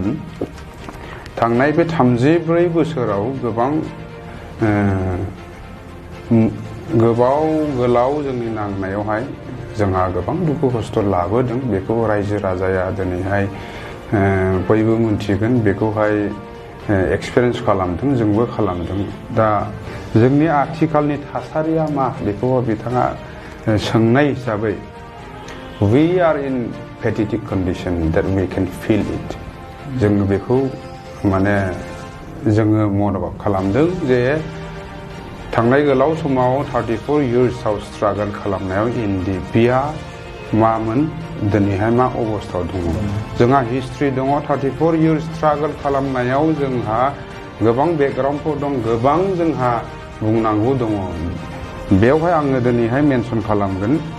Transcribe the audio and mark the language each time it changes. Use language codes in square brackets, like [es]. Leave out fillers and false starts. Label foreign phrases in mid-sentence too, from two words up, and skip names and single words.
[brx] थांनाय बे 34 बोसोराव गोलाव जोंनि नांनायावहाय जोंहा गोबां दुखु खस्थ' लाबोदों बेखौ रायजो राजाया दिनैहाय बयबो मिन्थिगोन बेखौहाय एक्सपिरियेन्स खालामदों जोंबो खालामदों। दा जोंनि आथिखालनि थासारिया मा बेखौ बिथाङा सोंनाय हिसाबै [en] we are in pathetic condition that we can feel it [brx] जोङो बेखौ माने जोङो मन'भाब खालामदों जे थांनाय गोलाव समाव 34 yearsआव स्ट्रागल खालामनायाव NDFBआ मामोन दिनैहाय मा अबस्थायाव दङ जोंहा हिस्ट्रि दङ 34 years स्ट्रागल खालामनायाव जोंहा गोबां बेकग्राउन्डफोर दं गोबां जोंहा बुंनांगौ दङ बेवहाय आङो दिनैहाय मेनसन खालामगोन